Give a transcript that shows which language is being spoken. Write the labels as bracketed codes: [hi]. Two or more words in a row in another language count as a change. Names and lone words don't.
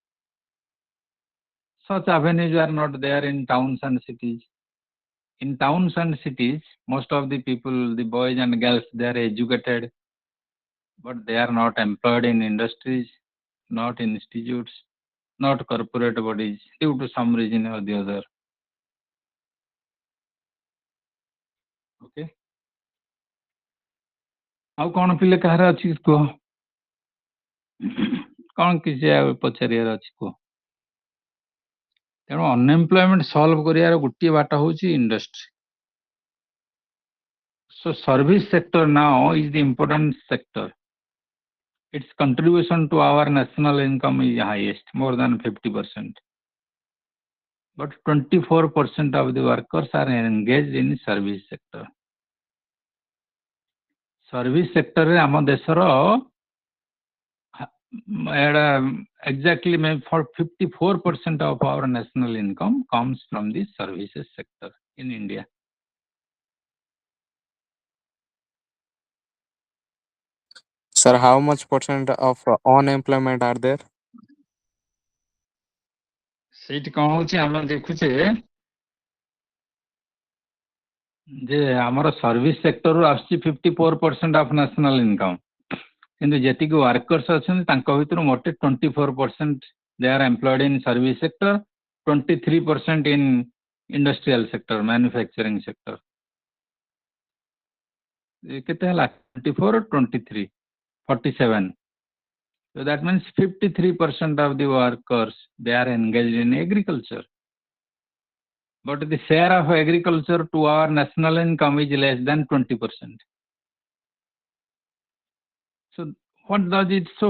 [en] Such avenues are not there in towns and cities. In towns and cities, most of the people, the boys and girls, they are educated, but they are not employed in industries, not in institutes, not corporate bodies, due to some reason or the other. Okay. [or] ଆଉ କ'ଣ ପିଲେ କାହାର ଅଛି କୁହ? କ'ଣ କିଛି ଆଉ ପଚାରିବାର ଅଛି କୁହ? ତେଣୁ [en] unemployment solve [or] କରିବାର ଗୋଟିଏ ବାଟ ହେଉଛି ଇଣ୍ଡଷ୍ଟ୍ରି. [en] So service sector now is the important sector. Its contribution to our national income is highest, more than 50%. But 24% of the workers are engaged in service sector. Service sector [or] ରେ ଆମ ଦେଶର [en] exactly for 54% of our national income comes from the services sector in India. Sir, how much percent of unemployment are there? [or] ସେଇଠି କ'ଣ ହଉଛି ଆମେ ଦେଖୁଛେ ଯେ ଆମର [en] service sectorରୁ [or] ଆସୁଛି 54% [en] of national income, [or] କିନ୍ତୁ ଯେତିକି ୱାର୍କର୍ସ ଅଛନ୍ତି ତାଙ୍କ ଭିତରୁ ମୋଟେ 24% [en] they are employed in service sector, 23% in industrial sector, manufacturing sector. [or] କେତେ ହେଲା? 24, 23, 47. [en] So that means 53% of the workers, they are engaged in agriculture. But the share of agriculture to our national income is less than 20%. So what does it show?